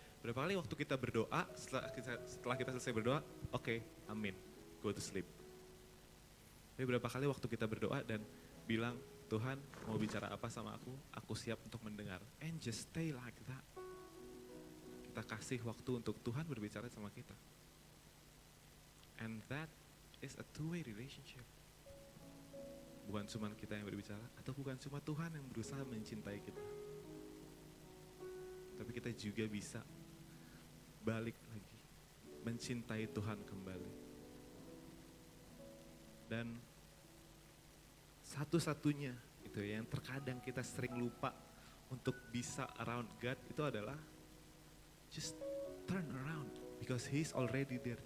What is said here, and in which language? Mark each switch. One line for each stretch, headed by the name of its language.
Indonesian: Berapa kali waktu kita berdoa, setelah kita selesai berdoa, oke, amin,
English: go to sleep.
Indonesian: Tapi berapa kali waktu kita berdoa dan bilang, Tuhan mau bicara apa sama aku siap untuk mendengar.
English: And just stay like that.
Indonesian: Kita kasih waktu untuk Tuhan berbicara sama kita.
English: And that is a two-way relationship.
Indonesian: Bukan cuma kita yang berbicara, atau bukan cuma Tuhan yang berusaha mencintai kita. Tapi kita juga bisa balik lagi, mencintai Tuhan kembali. Dan satu-satunya itu yang terkadang kita sering lupa untuk bisa around God itu adalah
English: just turn around because He's already there.